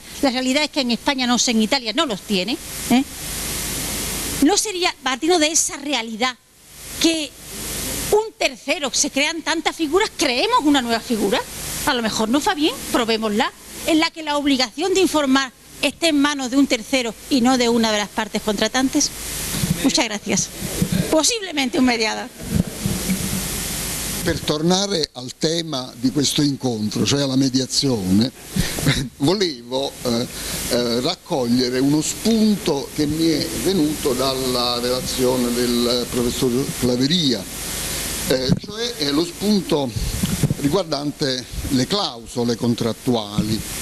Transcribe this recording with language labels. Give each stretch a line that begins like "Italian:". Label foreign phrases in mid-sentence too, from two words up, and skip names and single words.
Spanish: La realidad es que en España no sé, en Italia no los tiene, ¿No sería, partiendo de esa realidad, que un tercero, se crean tantas figuras, creemos una nueva figura? A lo mejor no va bien, probémosla, en la que la obligación de informar esté en manos de un tercero y no de una de las partes contratantes? Muchas gracias. Posiblemente un mediador.
Italian: Per tornare al tema di questo incontro, cioè alla mediazione, volevo raccogliere uno spunto che mi è venuto dalla relazione del professor Claveria, cioè lo spunto riguardante le clausole contrattuali.